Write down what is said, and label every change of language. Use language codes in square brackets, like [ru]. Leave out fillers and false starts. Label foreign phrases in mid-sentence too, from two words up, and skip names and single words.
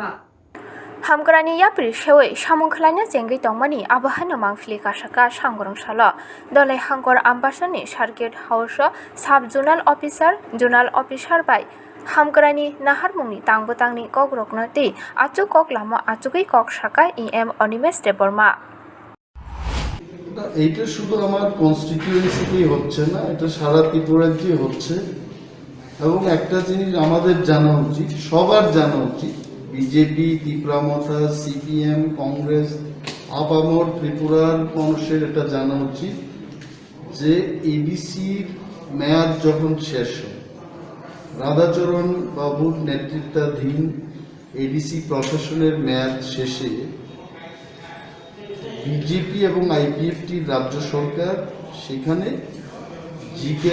[trp] Hamgrani yapri shewei samung khlaina chengi tongmani abahano mangfli kasaka sangrong sala dole hangor ambasani [en] circuit house sub zonal officer [trp] by Hamgrani naharmungni tangbotangni kogroknati achuk kok lama achukei kok saka em Onimesh Deborma [bn] এইটা শুধু আমার কনস্টিটিউয়েন্সিতেই হচ্ছে না, এটা সারা ত্রিপুরাতেই হচ্ছে। এবং একটা জিনিস আমাদের জানা উচিত, সবার জানা উচিত, বিজেপি, ত্রিপুরামথা, সিপিএম, কংগ্রেস, আপামর ত্রিপুরার মানুষের এটা জানা উচিত যে এডিসির মেয়াদ যখন শেষ হয়, রাধাচরণ বাবুর নেতৃত্বাধীন এডিসি প্রশাসনের মেয়াদ শেষে বিজেপি এবং আইপিএফটির রাজ্য সরকার সেখানে জি.কে.